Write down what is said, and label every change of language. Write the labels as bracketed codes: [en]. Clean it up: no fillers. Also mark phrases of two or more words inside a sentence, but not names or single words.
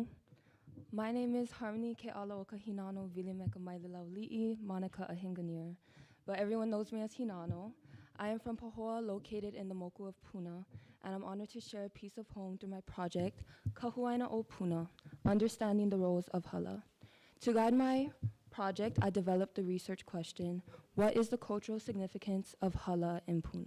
[en] My name is Harmony Ke'ala o ka Hinano Vilimeka Mailalau Li'i Monica Ahinganir, but everyone knows me as Hinano. I am from Pahoa, located in the Moku of Puna, and I'm honored to share a piece of home through my project, Kahuaina o Puna, Understanding the Roles of Hala. To guide my project, I developed the research question, what is the cultural significance of Hala in Puna?